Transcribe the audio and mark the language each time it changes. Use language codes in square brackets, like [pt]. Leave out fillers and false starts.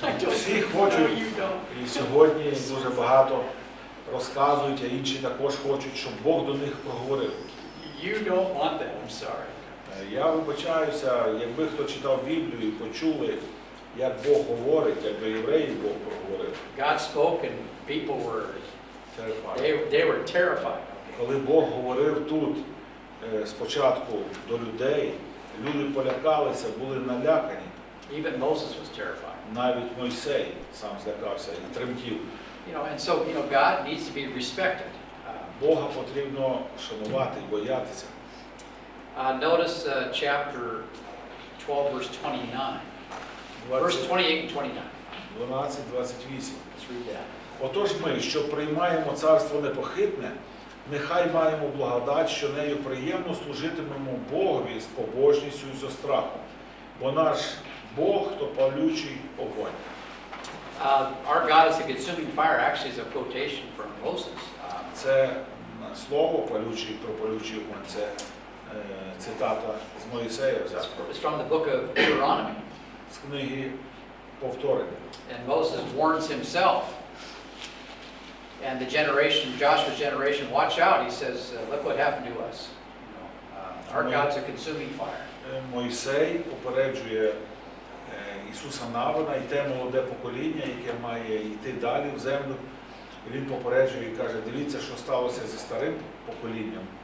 [uk] Всі хочуть, і сьогодні дуже багато розказують, а інші також хочуть, щоб Бог до них проговорив. [en] You don't want that, I'm sorry. [uk] Я вибачаюся, якби хто читав Біблію і почули, як Бог говорить, як до євреїв Бог проговорив. [en] God spoke and people were, Terrified. they were terrified. [uk] Коли Бог говорив тут спочатку до людей, люди полякалися, були налякані. [en] Even Moses was terrified. [uk] Навіть Мойсей сам злякався і тремтів. [en] And so, God needs to be respected. [uk] Бога потрібно шанувати і боятися. [en] Notice chapter 12, verse 29. Verse 28 and 29. 12:28. Let's read that. [uk] Отож ми, що приймаємо царство непохитне, нехай маємо благодать, що нею приємно служитимемо Богові з побожністю і зо страхом. Бо наш Бог, то палючий огонь. [en] Our God is a consuming fire actually is a quotation from Moses. [uk] Це слово палючий, про палючий огонь, це цитата з Моїсея взята. [en] It's from the book of Deuteronomy. [uk] З книги Повторення. [en] And Moses warns himself And the generation, Joshua's generation, watch out, he says, look what happened to us. Our God's a consuming fire. [uk] Мойсей попереджує Ісуса Навина і те молоде покоління, яке має йти далі в землю. Він попереджує і каже, дивіться, що сталося зі старим поколінням.